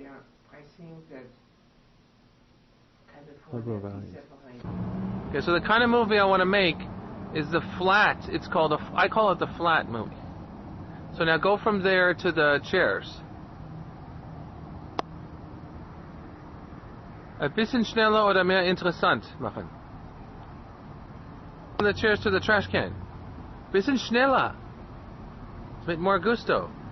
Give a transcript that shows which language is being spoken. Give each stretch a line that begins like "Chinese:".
English: They are pressing that Liberal California values. be separated. Okay, so the kind of movie I want to make is the flat. It's called I call it the flat movie. So now go from there to the chairs.
German: Ein bisschen schneller oder mehr interessant machen.
English: From the chairs to the trash can.
German: Bisschen schneller. Mit more gusto.